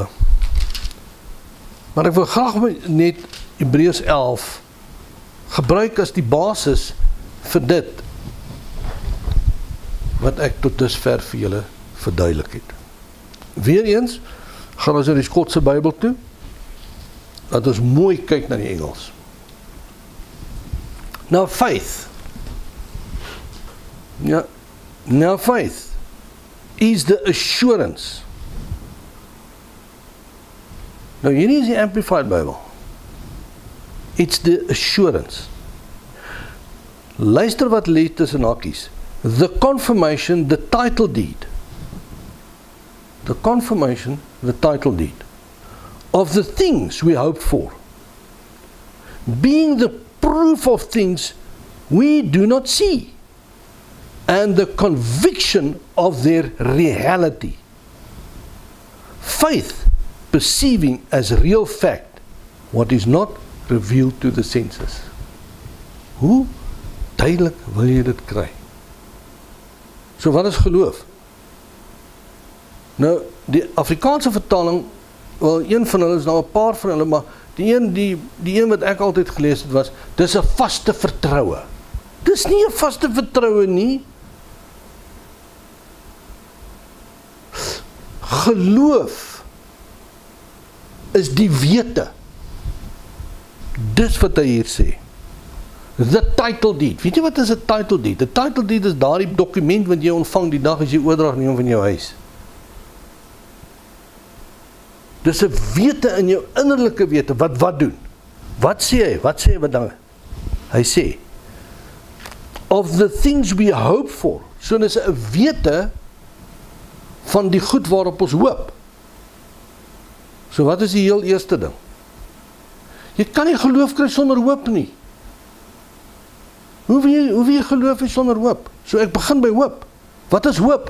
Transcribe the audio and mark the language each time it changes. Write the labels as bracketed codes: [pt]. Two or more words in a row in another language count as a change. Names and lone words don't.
[af] Maar ek wil graag net Hebreërs 11 gebruik as die basis vir dit, wat ek tot dusver vir julle verduidelik het. Weereens, gaan ons in die Skotse Bybel toe, dat ons mooi kyk na die Engels. [en] Now faith, ja, now faith is the assurance. [af] Nou hierdie is die Amplified Bible. [en] It's the assurance. [af] Luister wat lê tussen hakies. [en] The confirmation, the title deed. The confirmation, the title deed of the things we hope for, being the proof of things we do not see, and the conviction of their reality. Faith perceiving as real fact what is not revealed to the senses. [af] Hoe duidelik wil jy dit kry? So wat is geloof? Nou, die Afrikaanse vertaling, wel een van hulle is nou 'n paar van hulle, maar die een wat ek altyd gelees het was, dis 'n vaste vertroue. Dis nie 'n vaste vertroue nie. Geloof is die wete. Dis wat hy hier sê. [en] The title deed. [af] Weet jy wat is 'n [en] title deed? [af] 'n [en] Title deed [af] is daardie dokument wat jy ontvang die dag as jy oordrag neem van jou huis. Dis 'n wete in jou innerlike wete, wat doen? Wat sê hy? Wat dan? Hy sê, [en] of the things we hope for. [af] So dis 'n wete van die goed waarop ons hoop. So wat is die heel eerste ding? Jy kan nie geloof kry sonder hoop nie. Hoe wil jy geloof hê sonder hoop? So ek begin by hoop. Wat is hoop?